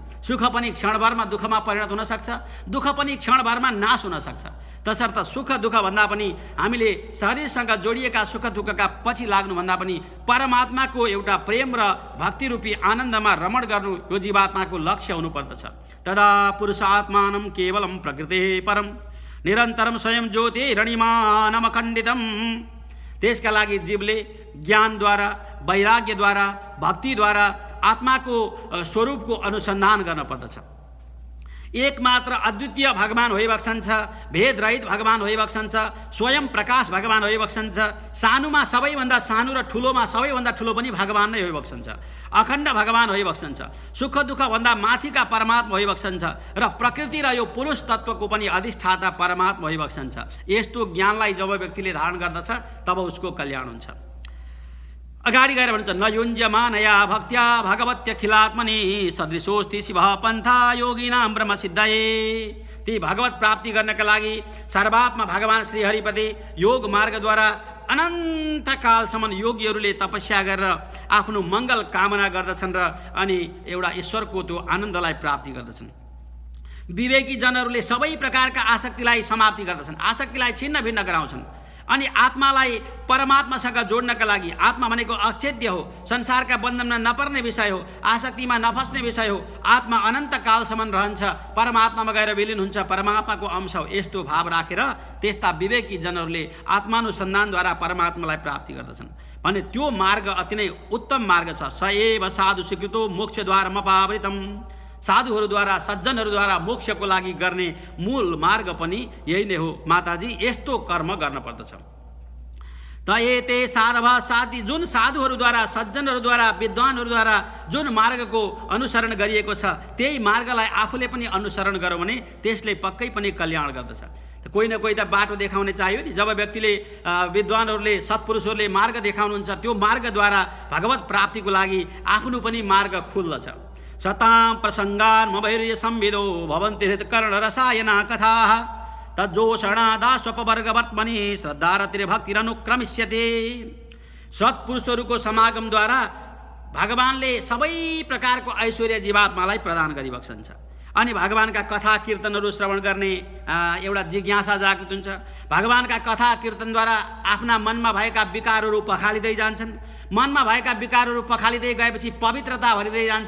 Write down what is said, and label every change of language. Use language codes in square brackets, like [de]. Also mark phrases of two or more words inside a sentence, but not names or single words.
[ne] सुख पनि क्षणभरमा दुःखमा परिणत हुन सक्छ, दुःख पनि क्षणभरमा नाश हुन सक्छ। तसर्थ सुख दुःख भन्दा पनि हामीले शरीरसँग जोडिएका सुख दुःखका पछि लाग्नुभन्दा पनि परमात्माको एउटा प्रेम र भक्ति रूपी आनन्दमा रमण गर्नु यो जीवात्माको लक्ष्य हुनुपर्दछ। [sa] तदा पुरुषात्मानं केवलं प्रकृतेः परम निरन्तरम स्वयं ज्योतिरनिमानमखण्डितम्। [ne] त्यसका लागि जीवले ज्ञानद्वारा, वैराग्यद्वारा, भक्तिद्वारा आत्माको स्वरूपको अनुसन्धान गर्न पर्दछ। एकमात्र अद्वितीय भगवान होइबक्सन्छ, भेदरहित भगवान होइबक्सन्छ, स्वयं प्रकाश भगवान होइबक्सन्छ। सानुमा सबैभन्दा सानु र ठुलोमा सबैभन्दा ठुलो पनि भगवान नै होइबक्सन्छ। अखण्ड भगवान होइबक्सन्छ, सुख दुःखभन्दा माथिका परमात्मा होइबक्सन्छ र प्रकृति र यो पुरुष तत्त्वको पनि अधिष्ठाता परमात्मा होइबक्सन्छ। यस्तो ज्ञानलाई जब व्यक्तिले धारण गर्दछ तब उसको कल्याण हुन्छ। अगाडि गएर भन्छ [sa] न युञ्जमानया भक्त्या भगवत्यखिलात्मनि सदृशोस्ति शिवः पन्था योगिनां ब्रह्मसिद्धये। [ne] ती भगवत प्राप्ति गर्नका लागि सर्वात्मा भगवान श्रीहरिपति योग मार्गद्वारा अनन्त कालसम्म योगीहरूले तपस्या गरेर आफ्नो मङ्गल कामना गर्दछन् र अनि एउटा ईश्वरको त्यो आनन्दलाई प्राप्ति गर्दछन्। विवेकी जनहरूले सबै प्रकारका आसक्तिलाई समाप्ति गर्दछन्, आसक्तिलाई छिन्न भिन्न गराउँछन् अनि आत्मालाई परमात्मासँग जोड्नका लागि, आत्मा भनेको अच्छेद्य हो, संसारका बन्धनमा नपर्ने विषय हो, आसक्तिमा नफस्ने विषय हो, आत्मा अनन्त कालसम्म रहन्छ, परमात्मामा गएर विलिन हुन्छ, परमात्माको अंश हो। यस्तो भाव राखेर त्यस्ता विवेकी जनहरूले आत्मानुसन्धानद्वारा परमात्मालाई प्राप्ति गर्दछन् भने त्यो मार्ग अति नै उत्तम मार्ग छ। [sa] स एव साधु स्वीकृतो मोक्षद्वारमपावृतम्। [ne] साधुहरूद्वारा, सज्जनहरूद्वारा मोक्षको लागि गर्ने मूल मार्ग पनि यही नै हो। माताजी यस्तो कर्म गर्न पर्दछ। [sa] त एते साधव साथी, [ne] जुन साधुहरूद्वारा, सज्जनहरूद्वारा, विद्वानहरूद्वारा जुन मार्गको अनुसरण गरिएको छ त्यही मार्गलाई आफूले पनि अनुसरण गर्यो भने त्यसले पक्कै पनि कल्याण गर्दछ। कोही न कोही त बाटो देखाउने चाहियो नि। जब व्यक्तिले, विद्वानहरूले, सत्पुरुषहरूले मार्ग देखाउनुहुन्छ त्यो मार्गद्वारा भगवत प्राप्तिको लागि आफ्नो पनि मार्ग खुल्दछ। [sa] सतां प्रसङ्गान् मभैर्य संविदो भवन्ति हृत्कर्ण रसायना कथाः तज्जोषणादास्वपवर्गवर्त्मनि श्रद्धारतिर्भक्तिरनुक्रमिष्यते। [ne] सत्पुरुषहरूको समागमद्वारा भगवानले सबै प्रकारको ऐश्वर्य जीवात्मालाई प्रदान गरिबक्सन्छ अनि भगवानका कथा कीर्तनहरू श्रवण गर्ने एउटा जिज्ञासा जागृत हुन्छ। भगवानका कथा कीर्तनद्वारा आफ्ना मनमा भएका विकारहरू पखालिँदै जान्छन्। मनमा भएका विकारहरू पखालिँदै गएपछि पवित्रता भरिँदै जान्छ।